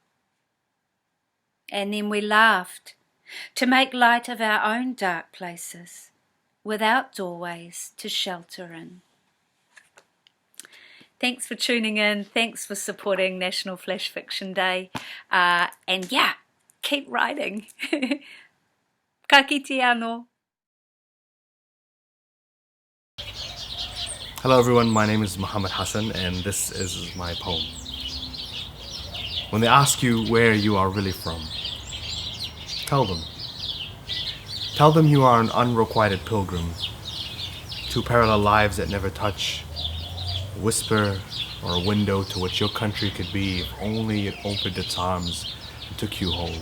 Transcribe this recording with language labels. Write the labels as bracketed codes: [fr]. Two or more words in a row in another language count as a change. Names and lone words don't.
[en] And then we laughed to make light of our own dark places, without doorways to shelter in. Thanks for tuning in. Thanks for supporting National Flash Fiction Day. And yeah, keep writing. [mi] Ka kite anō. [en] Hello everyone, my name is Muhammad Hassan and this is my poem. When they ask you where you are really from, tell them. Tell them you are an unrequited pilgrim, two parallel lives that never touch, a whisper or a window to what your country could be if only it opened its arms and took you whole.